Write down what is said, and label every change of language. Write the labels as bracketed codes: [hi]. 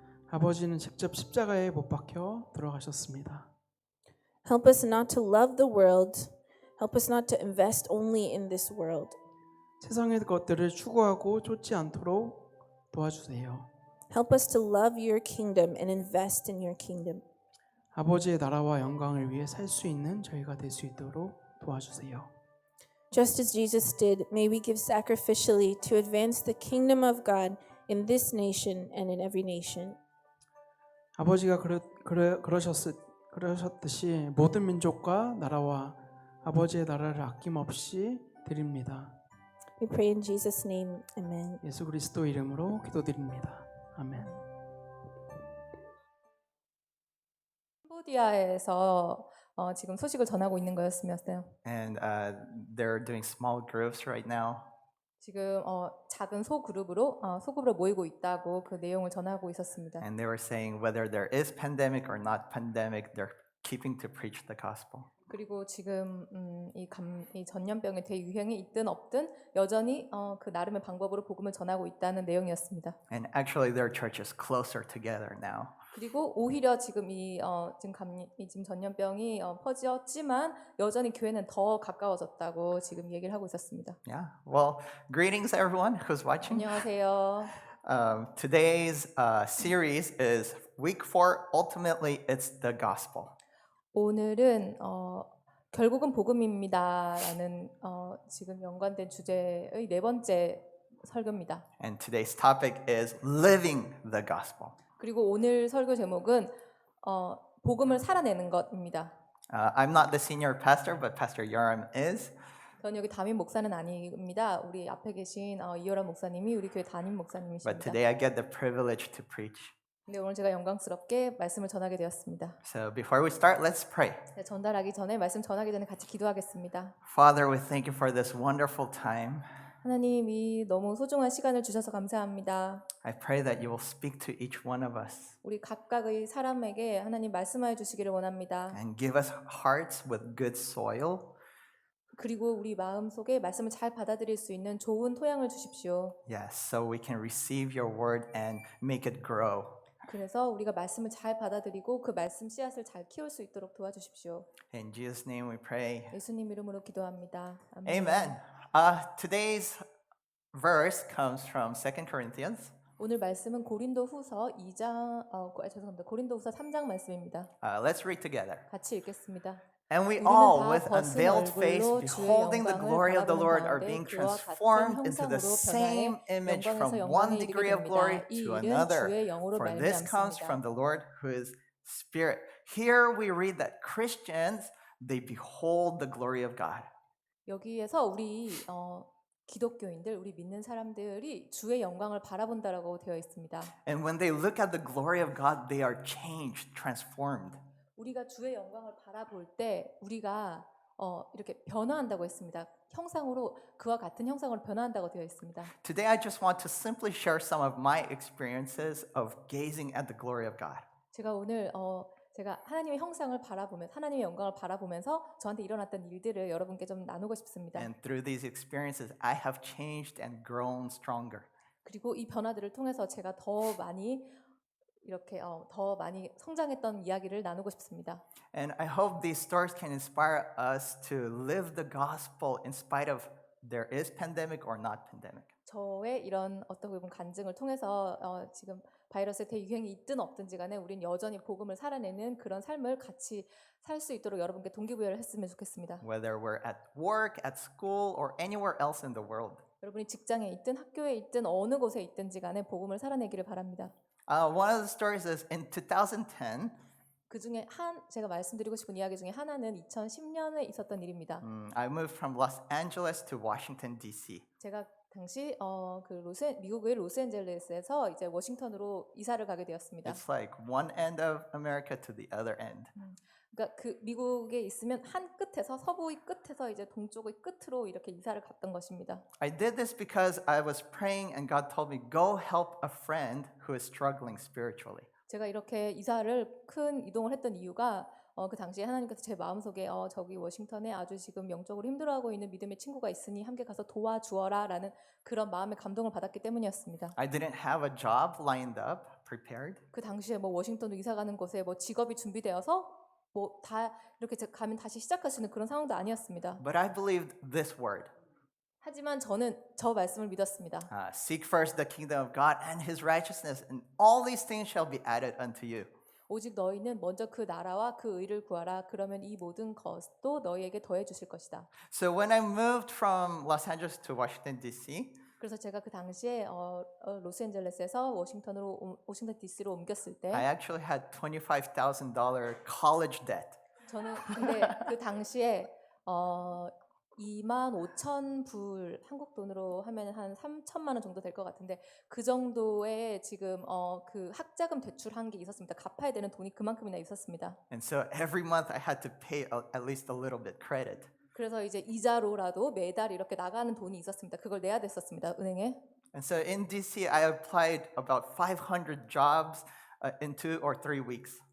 [ko] 아버지는 직접 십자가에 못 박혀 돌아가셨습니다. [en] Help us not to love the world. Help us not to invest only in this world. [ko] 세상의 것들을 추구하고 쫓지 않도록 도와주세요. [en] Help us to love your kingdom and invest in your kingdom. [ko] 아버지의 나라와 영광을 위해 살 수 있는 저희가 될 수 있도록 도와주세요. [en] Just as Jesus did, may we give sacrificially to advance the kingdom of God in this nation and in every nation. [ko] 아버지가 그러셨듯이 모든 민족과 나라와 아버지의 나라를 아낌없이 드립니다. [en] We pray in Jesus' name. Amen. [ko] 예수 그리스도 이름으로 기도드립니다. 아멘. 캄보디아에서 지금 소식을 전하고 있는 거였으면서요. [en] And they're doing small groups right now. [ko] 지금 작은 소그룹으로 모이고 있다고 그 내용을 전하고 있었습니다. [en] And they were saying whether there is pandemic or not pandemic, they're keeping to preach the gospel. [ko] 그리고 지금 이 전염병의 대유행이 있든 없든 여전히 그 나름의 방법으로 복음을 전하고 있다는 내용이었습니다. [en] And actually their church is closer together now. [ko] 그리고 오히려 지금 지금 전염병이 퍼졌지만 여전히 교회는 더 가까워졌다고 지금 얘기를 하고 있었습니다. [en] Yeah. Well, greetings everyone who's watching. [ko] 안녕하세요. [en] Today's series is week 4. Ultimately, it's the gospel. [ko] 오늘은 결국은 복음입니다라는 지금 연관된 주제의 네 번째 설교입니다. [en] And today's topic is living the gospel. [ko] 그리고 오늘 설교 제목은 복음을 살아내는 것입니다. [en] I'm not the senior pastor, but Pastor Yoram is. [ko] 저는 여기 담임 목사는 아닙니다. 우리 앞에 계신 이효란 목사님이 우리 교회 담임 [en] But [ko] 목사님이십니다. [en] today I get the privilege to preach. [ko] 근데 오늘 제가 영광스럽게 말씀을 전하게 되었습니다. [en] So before we start, let's pray. [ko] 네, 전달하기 전에 말씀 전하기 전에 같이 기도하겠습니다. [en] Father, we thank you for this wonderful time. [ko] 하나님이 너무 소중한 시간을 주셔서 감사합니다. [en] I pray that you will speak to each one of us [ko] 우리 각각의 사람에게 하나님 말씀하여 주시기를 원합니다. [en] and give us hearts with good soil [ko] 그리고 우리 마음 속에 말씀을 잘 받아들일 수 있는 좋은 토양을 주십시오. [en] Yes, so we can receive your word and make it grow. [ko] 그래서 우리가 말씀을 잘 받아들이고 그 말씀 씨앗을 잘 키울 수 있도록 도와주십시오. [en] In Jesus' name we pray. [ko] 예수님 이름으로 기도합니다. [en] Amen. Today's verse comes from 2 Corinthians. [ko] 오늘 말씀은 고린도후서 2장 고린도후서 3장 말씀입니다. [en] Let's read together. [ko] 같이 읽겠습니다. [en] And we [ko] 우리는 [en] all, [ko] 다 [en] with [ko] 벗은 [en] unveiled face, [ko] 얼굴로 주의 [en] beholding the [ko] 영광을 [en] glory of the [ko] 바라보는 [en] Lord, are [ko] 가운데 [en] being [ko] 그와 같은 [en] transformed into the [ko] 형상으로 [en] same [ko] 변화해 [en] image [ko] 영광에서 [en] from [ko] 영광에 [en] one [ko] 이르게 [en] degree of glory [ko] 됩니다. 이 [en] to [ko] 일은 [en] another. [ko] 주의 영으로 [en] For this comes from [ko] 말미암습니다. [en] the Lord who is Spirit. Here we read that Christians, they behold the glory of God. [ko] 여기에서 우리 기독교인들, 우리 믿는 사람들이 주의 영광을 바라본다라고 되어 있습니다. [en] And when they look at the glory of God, they are changed, transformed. [ko] 우리가 주의 영광을 바라볼 때 우리가 이렇게 변화한다고 했습니다. 형상으로 그와 같은 형상으로 변화한다고 되어 있습니다. [en] Today, I just want to simply share some of my experiences of gazing at the glory of God. [ko] 제가 오늘 제가 하나님의 형상을 바라보면서 하나님의 영광을 바라보면서 저한테 일어났던 일들을 여러분께 좀 나누고 싶습니다. [en] And through these experiences, I have changed and grown stronger. [ko] 그리고 이 변화들을 통해서 제가 더 많이 이렇게 더 많이 성장했던 이야기를 나누고 싶습니다. [en] And I hope these stories can inspire us to live the gospel in spite of there is pandemic or not pandemic. [ko] 저의 이런 어떻게 보면 간증을 통해서 지금 바이러스의 대유행이 있든 없든지 간에 우린 여전히 복음을 살아내는 그런 삶을 같이 살 수 있도록 여러분께 동기부여를 했으면 좋겠습니다. [en] Whether we're at work, at school, or anywhere else in the world. [ko] 여러분이 직장에 있든 학교에 있든 어느 곳에 있든지 간에 복음을 살아내기를 바랍니다. [en] One of the stories is in 2010, [ko] 그 중에 제가 말씀드리고 싶은 이야기 중에 하나는 2010년에 있었던 일입니다. [en] I moved from Los Angeles to Washington, D.C. [ko] 제가 당시 미국의 로스앤젤레스에서 이제 워싱턴으로 이사를 가게 되었습니다. [en] It's like one end of America to the other end. [ko] 그러니까 그 미국에 있으면 한 끝에서 서부의 끝에서 이제 동쪽의 끝으로 이렇게 이사를 갔던 것입니다. [en] I did this because I was praying and God told me, go help a friend who is struggling spiritually. [ko] 제가 이렇게 큰 이동을 했던 이유가 그 당시에 하나님께서 제 마음속에 저기 워싱턴에 아주 지금 영적으로 힘들어하고 있는 믿음의 친구가 있으니 함께 가서 도와주어라라는 그런 마음의 감동을 받았기 때문이었습니다. [en] I didn't have a job lined up, prepared. [ko] 그 당시에 뭐 워싱턴으로 이사 가는 곳에 뭐 직업이 준비되어서 뭐 다 이렇게 가면 다시 시작할 수 있는 그런 상황도 아니었습니다. [en] But I believed this word. [ko] 하지만 저는 저 말씀을 믿었습니다. [en] Seek first the kingdom of God and his righteousness, and all these things shall be added unto you. [ko] 오직 너희는 먼저 그 나라와 그 의를 구하라. 그러면 이 모든 것도 너희에게 더해 주실 것이다. [en] So when I moved from Los Angeles to Washington, D.C., [ko] 그래서 제가 그 당시에 로스앤젤레스에서 워싱턴 DC로 옮겼을 때 [en] I actually had $25,000 college debt. [ko] 저는 근데 그 당시에 25,000불 한국 돈으로 하면 한 3천만 원 정도 될 것 같은데 그 정도의 지금 그 학자금 대출한 게 있었습니다. 갚아야 되는 돈이 그만큼이나 있었습니다. [en] And so every month I had to pay at least a little bit credit. [ko] 그래서 이제 이자로라도 매달 이렇게 나가는 돈이 있었습니다. 그걸 내야 됐었습니다. 은행에. [en] And so in DC, I applied about 500 jobs in 2 or 3 weeks.